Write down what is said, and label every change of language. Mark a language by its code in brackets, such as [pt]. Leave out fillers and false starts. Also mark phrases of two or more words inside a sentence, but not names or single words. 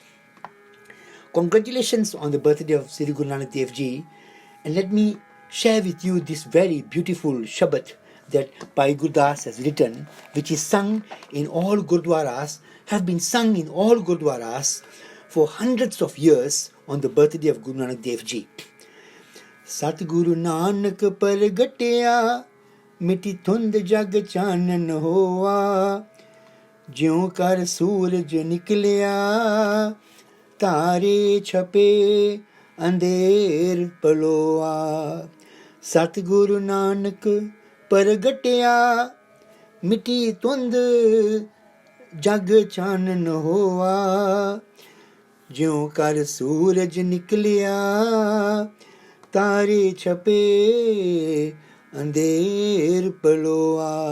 [en] Congratulations on the birthday of Sri Guru Nanak Dev Ji, and let me share with you this very beautiful Shabad that Bhai Gurdas has written, which is sung in all Gurdwaras, have been sung in all Gurdwaras for hundreds of years on the birthday of Guru Nanak Dev Ji. [pa] ਸਤਿਗੁਰੁ ਨਾਨਕ ਪਰਗਟਿਆ ਮਿਟੀ ਧੁੰਦ ਜਗ ਚਾਨਣ ਹੋਆ, ਜਿਉ ਕਰ ਸੂਰਜ ਨਿਕਲਿਆ ਤਾਰੇ ਛਪੇ ਅੰਧੇਰ ਪਲੋਆ. ਸਤਿਗੁਰੁ ਨਾਨਕ ਪਰਗਟਿਆ ਮਿਟੀ ਧੁੰਦ ਜਗ ਚਾਨਣ ਹੋਆ ਜਿਉ ਕਰ ਸੂਰਜ ਨਿਕਲਿਆ ਤਾਰੇ ਛਪੇ ਅੰਧੇਰ ਪਲੋਆ.